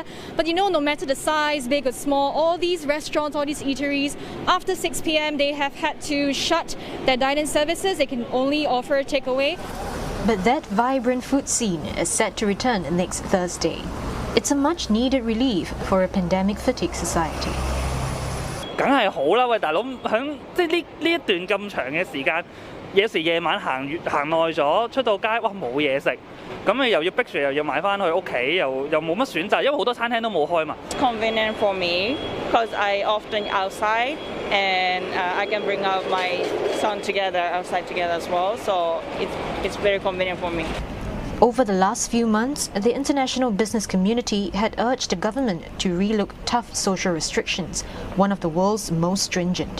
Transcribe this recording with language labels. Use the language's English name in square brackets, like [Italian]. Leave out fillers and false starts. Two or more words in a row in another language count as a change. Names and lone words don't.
[English] But you know, no matter the size, big or small, all these restaurants, all these eateries, after 6 p.m. they have had to shut their dine-in services. They can only offer takeaway. But that vibrant food scene is set to return next Thursday. It's a much-needed relief for a pandemic-fatigue society. [Cantonese] 梗係好啦，喂大佬，響即係呢一段咁長嘅時間，有時夜晚行耐咗，出到街哇冇嘢食，咁你又要逼住又要買翻去屋企，又冇乜選擇，因為好多餐廳都冇開嘛。 [English] Convenient for me because I often outside and I can bring out my son outside together as well, so it's very convenient for me. Over the last few months, the international business community had urged the government to relook tough social restrictions, one of the world's most stringent.